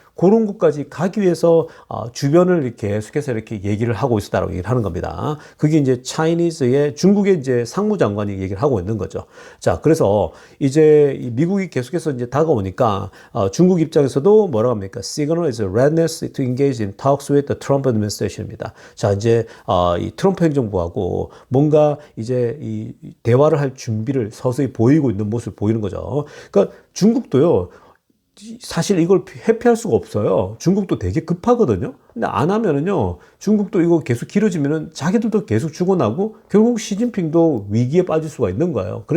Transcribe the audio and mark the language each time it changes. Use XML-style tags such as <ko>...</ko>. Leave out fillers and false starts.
<ko>그런 것까지 가기 위해서 주변을 이렇게 계속해서 이렇게 얘기를 하고 있었다라고 얘기를 하는 겁니다. 그게 이제 중국의 이제 상무장관이 얘기를 하고 있는 거죠. 자, 그래서 이제 미국이 계속해서 이제 다가오니까 중국 입장에서도 뭐라고 합니까?</ko> <en>Signal is a readiness to engage in talks with the Trump administration입니다.</en> <ko>자, 이제 이 트럼프 행정부하고 뭔가 이제 이 대화를 할 준비를 서서히 보이고 있는 모습을 보이는 거죠. 그러니까 중국도요. 사실 이걸 회피할 수가 없어요. 중국도 되게 급하거든요. 근데 안 하면은요, 중국도 이거 계속 길어지면은 자기들도 계속 죽어나고 결국 시진핑도 위기에 빠질 수가 있는 거예요.</ko>